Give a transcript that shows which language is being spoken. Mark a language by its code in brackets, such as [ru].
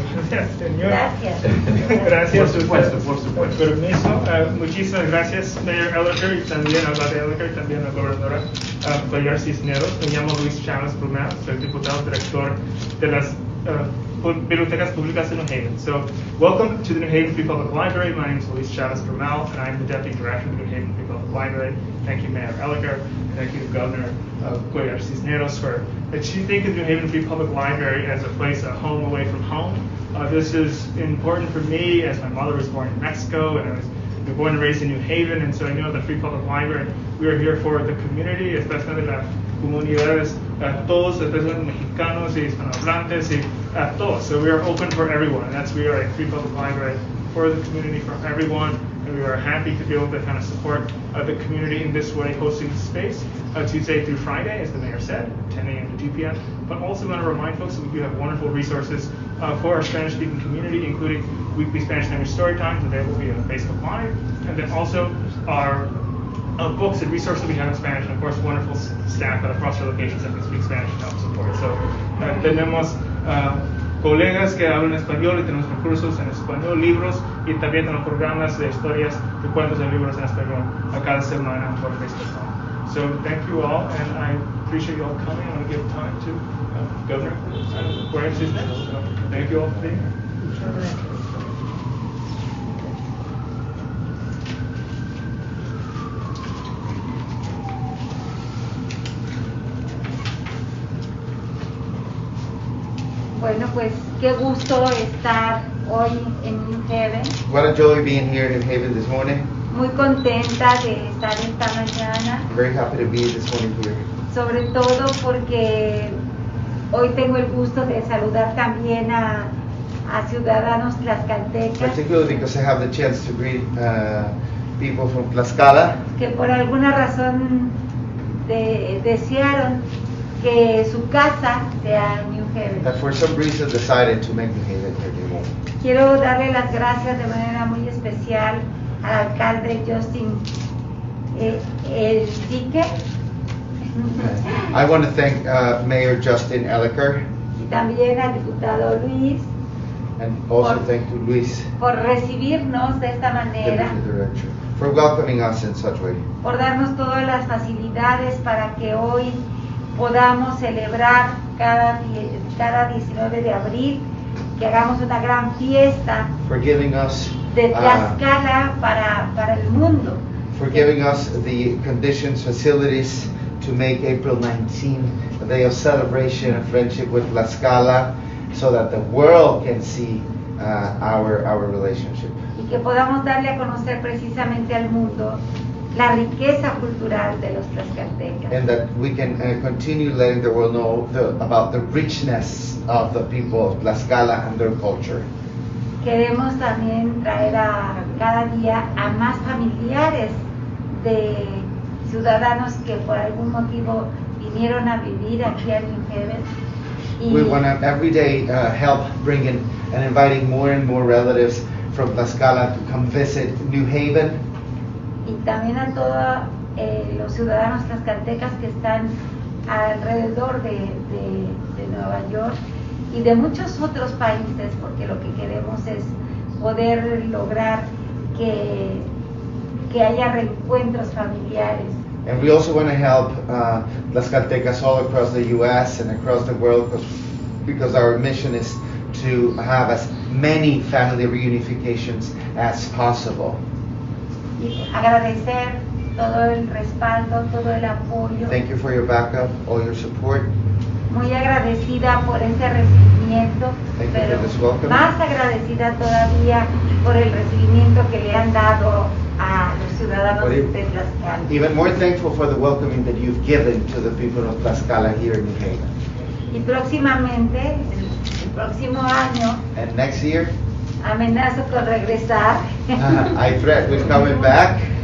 [es] Gracias, señor. Gracias. Gracias. Por supuesto, por supuesto. Permiso. Muchísimas gracias, Mayor Elicker, y también al Abad Elicker, y también a la Gobernadora Cuellar Cisneros. Me llamo Luis Chávez Brunel, soy diputado director de las Bibliotecas Públicas de New Haven. [en] So, welcome to the New Haven Free Public Library. My name is Luis Chavez Brunel, and I'm the Deputy Director of the New Haven Free Public Library. Thank you, Mayor Elicker, and thank you to Governor Cuellar Cisneros for thinking of the New Haven Free Public Library as a place, a home away from home. This is important for me, as my mother was born in Mexico, and I was born and raised in New Haven, and so I know the Free Public Library, we are here for the community, especially [es] las comunidades, todos, [en] especially [es] mexicanos y hispanohablantes, y todos. [en] So we are open for everyone. We are a Free Public Library for the community, for everyone, and we are happy to be able to kind of support the community in this way, hosting the space Tuesday through Friday, as the mayor said, 10 a.m. to 2 p.m. But also want to remind folks that we do have wonderful resources for our Spanish-speaking community, including weekly Spanish language story times available via Facebook Live, and then also our books and resources we have in Spanish, and of course wonderful staff across our locations that can speak Spanish and help support. [es] So tenemos colegas que hablan español y tenemos recursos en español, libros y también tenemos programas de historias, de cuentos y libros en español a cada semana por Facebook. [en] So thank you all, and I appreciate you all coming. I want to give time to Governor Cuellar Cisneros. So thank you all for being here. [es] Bueno, pues qué gusto estar hoy en New Haven. [en] What a joy being here in New Haven this morning. [es] Muy contenta de estar esta mañana, [en] I'm very happy to be this morning here. [es] sobre todo porque hoy tengo el gusto de saludar también a ciudadanos tlaxcaltecas [en] Particularly because I have the chance to greet people from Tlaxcala [es] que por alguna razón desearon que su casa sea New Haven. [en] that for some reason decided to make New Haven their new home. [es] Quiero darle las gracias de manera muy especial al alcalde Justin Elicker [en] I want to thank Mayor Justin Elicker [es] y también al diputado Luis [en] and also thank to Luis, [es] por recibirnos de esta [en] the [es] manera, [en] director, for welcoming us in such way. [es] por darnos todas las facilidades para que hoy podamos celebrar cada 19 de abril, que hagamos una gran fiesta [en] For giving us [es] de Tlaxcala para el mundo. [en] for giving us the conditions, facilities to make April 19 a day of celebration and friendship with Tlaxcala so that the world can see our relationship. [es] Y que podamos darle a conocer precisamente al mundo la riqueza cultural de los tlaxcaltecas. [en] And that we can continue letting the world know about the richness of the people of Tlaxcala and their culture. [es] Queremos también traer cada día a más familiares de ciudadanos que por algún motivo vinieron a vivir aquí a New Haven. [en] We want to every day help bringing and inviting more and more relatives from Tlaxcala to come visit New Haven. [es] Y también a todos los ciudadanos tlaxcaltecas que están alrededor de Nueva York y de muchos otros países, porque lo que queremos es poder lograr que haya reencuentros familiares. [en] And we also want to help Tlaxcaltecas all across the U.S. and across the world because our mission is to have as many family reunifications as possible. [es] Y agradecer todo el respaldo, todo el apoyo. [en] Thank you for your backup, all your support. [es] Muy agradecida por este recibimiento, [en] Thank you [es] pero [en] for this welcome. [es] más agradecida todavía por el recibimiento que le han dado a los ciudadanos de Tlaxcala. [en] Even more thankful for the welcoming that you've given to the people of Tlaxcala here in New Haven. [es] Y próximamente, el próximo año, [en] And next year, [es] amenazo con regresar, [en] I threat with coming back,